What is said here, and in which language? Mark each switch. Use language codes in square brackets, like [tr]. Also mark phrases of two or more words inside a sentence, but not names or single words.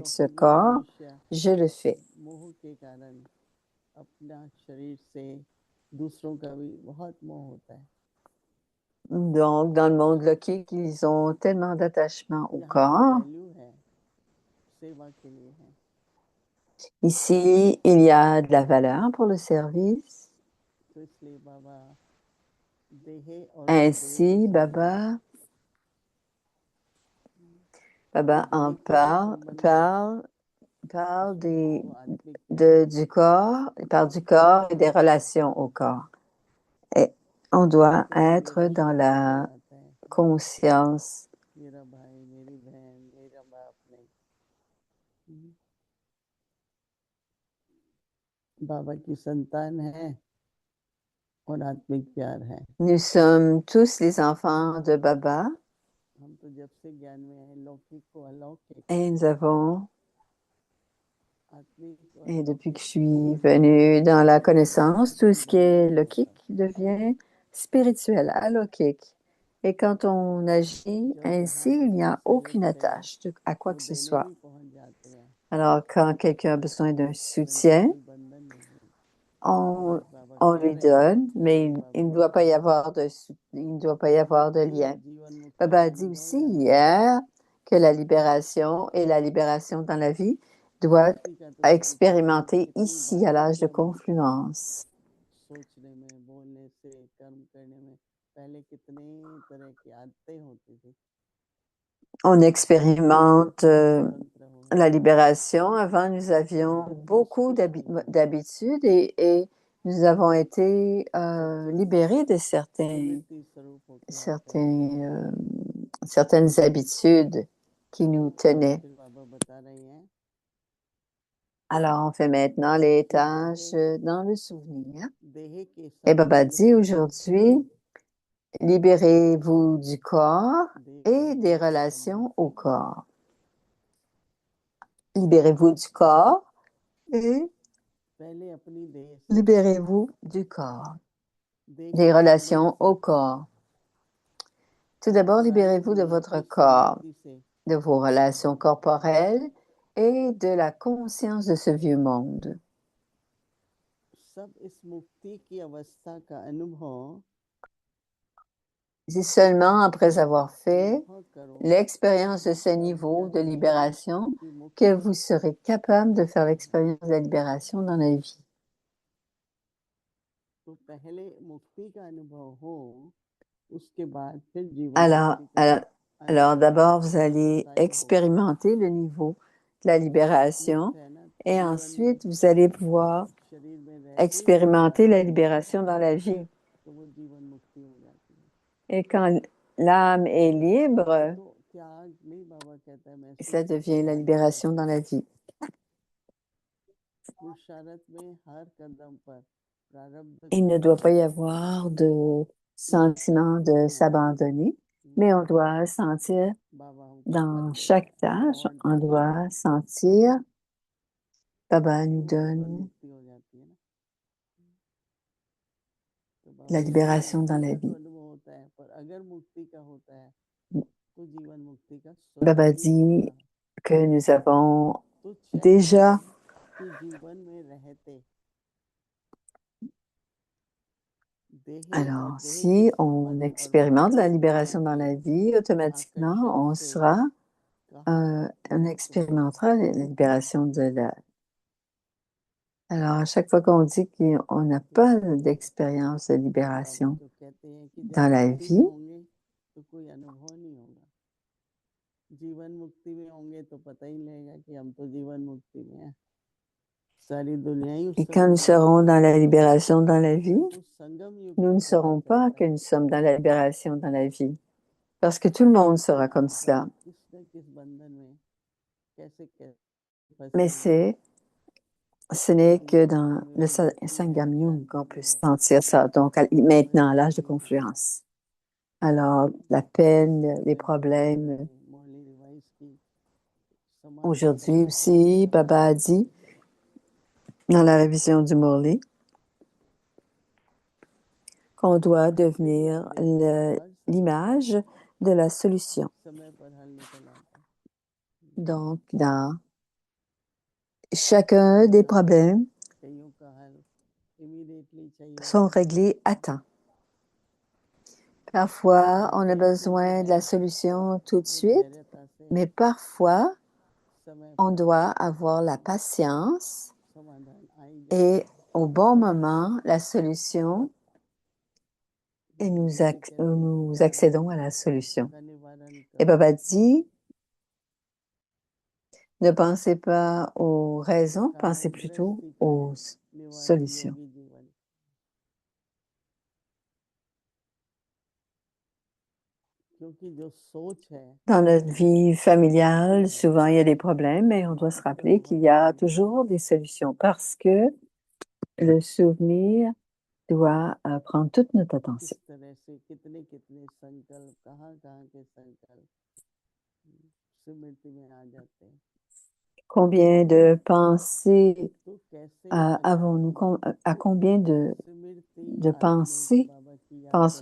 [hi] तो [fr] ce [hi] फिर भी [fr] corps, [hi] मनुष्य [fr] je le fais. [hi] मोह के कारण अपना शरीर से दूसरों का भी बहुत मोह होता है। [fr] Donc, dans le monde lokique, ils ont tellement d'attachement au [hi] यहाँ पे [fr] corps. [hi] वैल्यू है, सेवा के लिए है। [fr] Ici, il y a de la valeur pour le service. [hi] तो इसलिए बाबा देहे और [fr] Ainsi, [hi] देव [fr] Baba en parle du corps, il parle du corps et des relations au corps. Et on doit être dans la conscience. [hi] मेरा भाई, मेरी बहन, मेरा बाप नहीं, बाबा की संतान है और आत्मिक प्यार है। [fr] Nous sommes tous les enfants de Baba [hi] हम तो जब से ज्ञान में है, लौकिक को अलौकिक, [fr] et nous avons, [hi] आत्मिक और [fr] et depuis que je [hi] अलौकिक [fr] suis venue dans la connaissance, tout ce qui est lokique devient spirituel, alokik. Et quand on agit [hi] जो [fr] ainsi, [hi] जहाँ [fr] il n'y [hi] किसी [fr] a [hi] से [fr] aucune [hi] मिलते हैं [fr] attache à quoi [hi] वो [fr] que ce [hi] देने [fr] soit. [hi] भी पहुंच जाते हैं, [fr] Alors, quand quelqu'un a besoin d'un [hi] परंतु [fr] soutien, [hi] कोई बंधन नहीं। [fr] on, [hi] आज बाबा [fr] on [hi] कह [fr] lui [hi] रहे हैं, [fr] donne, mais [hi] शिविर [fr] il [hi] बाबा [fr] ne doit pas y [hi] बताते हैं, [fr] avoir il ne doit pas y avoir de [hi] भी [fr] lien. [hi] जीवन मुक्ति [fr] Baba [hi] का [fr] a dit [hi] अनुभव [fr] aussi [hi] यहाँ पे [fr] hier que la libération et la libération dans la vie doivent [hi] मुक्ति का तो परिचय है, [fr] expérimenter [hi] कितनी [fr] ici à [hi] बातें [fr] l'âge de [hi] हैं मुक्ति की, [fr] confluence. [hi] सोचने में, बोलने से, कर्म करने में, पहले कितने तरह की आदतें होती थी। [fr] On expérimente [hi] स्वतंत्र हो [fr] la libération. Avant, nous avions beaucoup d'habitudes et nous avons été libérés de [hi] प्रवृत्ति स्वरूप होके आते हैं। [fr] certaines habitudes qui nous tenaient. [hi] फिर बाबा बता रहे हैं [fr] Alors, on fait maintenant les [hi] कि [fr] tâches [hi] देहे [fr] dans le souvenir. [hi] देहे के [fr] Et Baba [hi] संबंध [fr] dit [hi] से [fr] aujourd'hui, libérez-vous du corps [hi] देह [fr] et [hi] के [fr] des [hi] संबंध [fr] relations au [hi] से [fr] corps. Libérez-vous du corps et [hi] पहले अपनी देह से, [fr] libérez-vous du corps, [hi] देह [fr] des [hi] के संबंध [fr] relations [hi] से, [fr] au corps. Tout d'abord, [hi] प्रारब्ध [fr] libérez-vous de [hi] नियम [fr] votre [hi] की [fr] corps, [hi] स्मृति से [fr] de vos relations corporelles et de la conscience de ce vieux monde. [hi] सब इस मुक्ति की अवस्था का अनुभव [fr] C'est seulement après avoir fait [hi] अनुभव करो [fr] l'expérience de ce [hi] तब [fr] niveau de [hi] जाके [fr] libération [hi] कि [fr] que [hi] मुक्ति [fr] vous serez capable de faire l'expérience de la libération dans la vie. [hi] तो पहले मुक्ति का अनुभव हो, उसके बाद फिर जीवन [fr] Alors, [hi] मुक्ति का [fr] alors, alors [hi] अनुभव [fr] d'abord, vous allez [hi] स्थायी हो। [fr] expérimenter le niveau de la libération [hi] मुक्त है ना, तो [fr] et [hi] जीवन में [fr] ensuite, vous allez pouvoir [hi] शरीर में रह के ही [fr] expérimenter la libération dans la vie. [hi] तो वो जीवन मुक्ति हो जाती है। [fr] Et quand l'âme est libre, [hi] तो त्याग नहीं, बाबा कहता है महसूस [fr] cela [hi] करके [fr] devient la [hi] त्याग [fr] libération [hi] करो। [fr] dans la vie. [hi] पुरुषार्थ में हर कदम पर प्रारब्ध [fr] Il [hi] का [fr] ne doit pas y avoir de sentiment de s'abandonner, mais on doit sentir [hi] बाबा हमको पद [fr] dans [hi] दे [fr] chaque [hi] रहे हैं, [fr] tâche, [hi] award [fr] on [hi] दे रहे हैं, [fr] doit sentir, Baba nous [hi] तो जीवन [fr] donne [hi] मुक्ति हो जाती है ना। [fr] la libération dans la [hi] मुक्ति का तो [fr] vie. [hi] अनुभव होता है, पर अगर मुक्ति का होता है तो जीवन मुक्ति का [fr] Baba [hi] स्वरूप ही [fr] dit [hi] होगा। [fr] que nous avons [hi] तो क्षण [fr] déjà, [hi] है कि जीवन में रहते देहे और [fr] alors [hi] देह के [fr] si on [hi] संबंध और [fr] expérimente la [hi] भौतिक दुनिया [fr] libération dans [hi] के [fr] la vie, automatiquement, [hi] आकर्षण [fr] on [hi] से [fr] sera, [hi] कहाँ [fr] on [hi] मुक्त होगा। [fr] expérimentera la libération de la. Alors, à chaque fois qu'on dit qu'on n'a pas d'expérience de [hi] बाबा [fr] libération [hi] तो कहते हैं कि जब [fr] dans la [hi] मुक्ति में [fr] vie, [hi] होंगे तो कोई अनुभव नहीं होगा, जीवन मुक्ति में होंगे तो पता ही लगेगा कि हम तो जीवन मुक्ति में हैं, सारी दुनिया ही उस [fr] et quand [hi] समय [fr] nous [hi] जीवन [fr] serons dans [hi] मुक्ति [fr] la [hi] में। [fr] libération dans la vie, [hi] परंतु संगम युग [fr] nous [hi] में [fr] ne [hi] पता [fr] saurons pas [hi] चलता [fr] que [hi] है [fr] nous sommes dans la libération dans la vie, parce que tout le monde sera comme cela. [hi] किस न किस बंधन में कैसे फंसे [fr] Mais [hi] हैं। [fr] ce n'est que [hi] लेकिन [fr] dans [hi] हमें [fr] le [hi] वो मुक्ति [fr] Sangam [hi] नहीं [fr] Yug qu'on [hi] जानने [fr] peut [hi] है, [fr] sentir ça. Donc, maintenant, à l'âge de confluence. Alors, la peine, les problèmes. [hi] मोहली रिवाइज की समाधि [fr] Aujourd'hui [hi] संपन्न [fr] aussi, [hi] समाधि [fr] Baba a [hi] वाला [fr] dit, dans la révision du Morli, qu'on doit devenir l'image de la solution. [hi] समय पर हल निकल आता है। [fr] Donc, dans chacun des problèmes [hi] कईयों का हल immediately चाहिए [fr] sont [hi] होता है, [fr] réglés à temps. Parfois, on a besoin de la solution tout de suite, [hi] धैर्यता से [fr] mais parfois, [hi] समय [fr] on [hi] पर [fr] doit avoir la patience [hi] समाधान आ ही जाता [fr] et [hi] है। [fr] au bon moment, la solution, et nous accédons à la solution. [hi] का निवारण [fr] Et [hi] करो, [fr] Baba dit, ne pensez pas aux raisons, pensez plutôt [hi] गृहस्थी का [fr] aux [hi] निवारण [fr] solutions. [hi] योगी जीवन। क्योंकि जो सोच है [fr] Dans notre vie familiale, souvent il y a des problèmes, mais on doit se rappeler qu'il y a toujours des solutions parce que le souvenir doit prendre toute notre attention. [hi] किस तरह से कितने कितने संकल्प कहाँ कहाँ के संकल्प स्मृति में आ जाते हैं। [fr] Combien de pensées [hi] तो कैसे [fr] avons-nous, à combien de [hi] स्मृति आत्मिक [fr] pensées [hi] बाबा की याद बनाए